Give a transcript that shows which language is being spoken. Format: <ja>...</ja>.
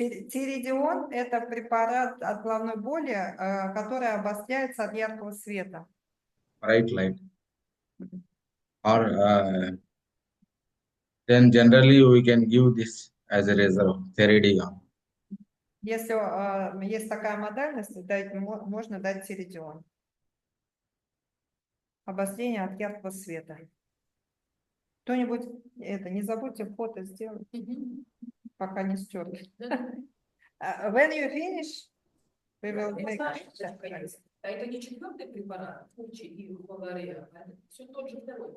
<ru>Тиридион – это препарат от головной боли, который обостряется от яркого света.</ru> <en>Bright light. Or then generally we can give this as a reserve, Theridion.</en> <ru>Если есть такая модальность, можно дать тиридион. Обострение от яркого света. Кто-нибудь это не забудьте фото сделать, пока не стерли.</ru> <en>When you finish, we will make.</en> <ru>А это не четвертый препарат, Кучи и Бавария, а все тот же второй.</ru>